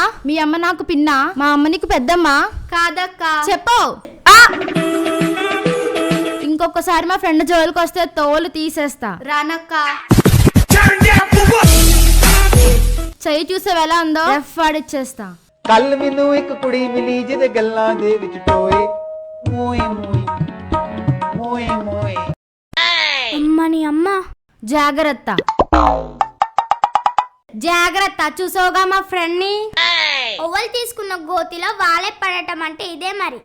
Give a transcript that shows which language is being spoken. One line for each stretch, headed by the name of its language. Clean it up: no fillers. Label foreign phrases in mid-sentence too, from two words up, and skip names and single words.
Telugu: మీ అమ్మ నాకు పిన్నా, మా అమ్మ నీకు పెద్దమ్మా కాదక్క. చెప్పు. ఇంకొకసారి మా ఫ్రెండ్ జోలికి వస్తే తోలు తీసేస్తా. రానక్క. చెయ్యి చూసావు ఎలా ఉందో? ఎఫ్ ఆడిచ్చేస్తా.
Punjabi: ਕੱਲ ਮੈਨੂੰ ਇੱਕ ਕੁੜੀ ਮਿਲੀ ਜਿਹਦੇ ਗੱਲਾਂ ਦੇ ਵਿੱਚ ਟੋਏ ਮੋਏ ਮੋਏ మోయ్ మోయ్.
Telugu: అమ్మని అమ్మ, జాగ్రత్త జాగ్రత్త. చూసావుగా మా ఫ్రెండ్ ని. ఓవల్ తీసుకున్న గోతిలో వాలే పడటం అంటే ఇదే మరి.